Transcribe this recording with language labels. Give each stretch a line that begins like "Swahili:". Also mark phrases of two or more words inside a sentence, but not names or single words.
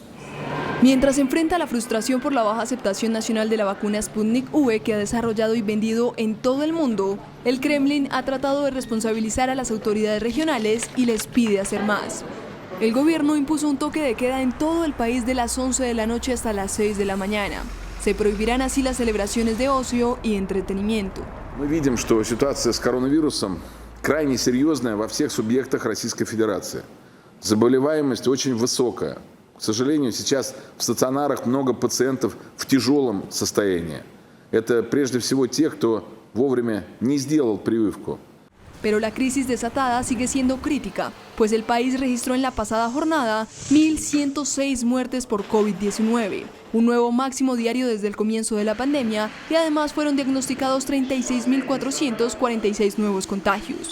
Spanish: Mientras se enfrenta la frustración por la baja aceptación nacional de la vacuna Sputnik V que ha desarrollado y vendido en todo el mundo, el Kremlin ha tratado de responsabilizar a las autoridades regionales y les pide hacer más. El gobierno impuso un toque de queda en todo el país de las 11 de la noche hasta las 6 de la mañana. Se prohibirán así las celebraciones de ocio y entretenimiento.
Russian: Мы видим, что ситуация с коронавирусом крайне серьезная во всех субъектах Российской Федерации. Заболеваемость очень высокая. К сожалению, сейчас в стационарах много пациентов в тяжелом состоянии. Это прежде всего те, кто вовремя не сделал прививку.
Spanish: Pero la crisis desatada sigue siendo crítica, pues el país registró en la pasada jornada 1.106 muertes por COVID-19, un nuevo máximo diario desde el comienzo de la pandemia, y además fueron diagnosticados 36.446 nuevos contagios.